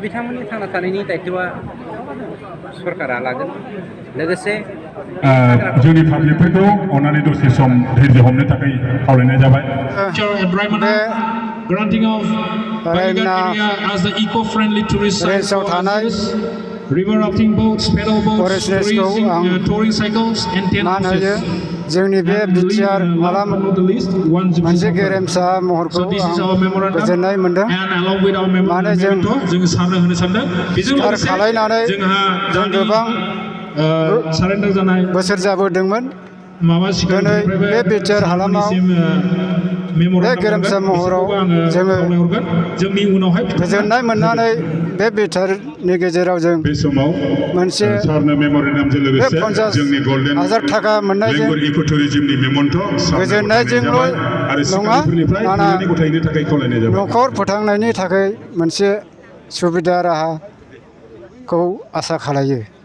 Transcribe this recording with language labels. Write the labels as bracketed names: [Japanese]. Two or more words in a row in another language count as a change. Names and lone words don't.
[Bodo] बिथांमोननि थांना थानायनि दायथ'आ सरकारा लागोन। लोगोसे जोंनि पाब्लिकफोरखौ अननानै दसे सम धैर्य हमनो थाखाय खावलायनाय जाबाय। रेन्जआव थानाय [English] river rafting boats, pedal boats, touring cycles, and tent houses. [Bodo] जोंनि बे बिटिआर हालाम मोनसे गेरेमसा महरखौ आं गोजोननाय मोनदों। मानो जों सिखार खालायनानै जों गोबां बोसोर जाबोदोंमोन। दिनै बे बिटिआर हालामाव बे गेरेमसा महराव जोङो गोजोननाय मोननानै बे बिटिआरनि गेजेराव जों मोनसे बे 50,000 थाखा मोननायजों गोजोननायजोंल' नङा न'खर फोथांनायनि थाखाय मोनसे सुबिदा राहाखौ आसा खालायो।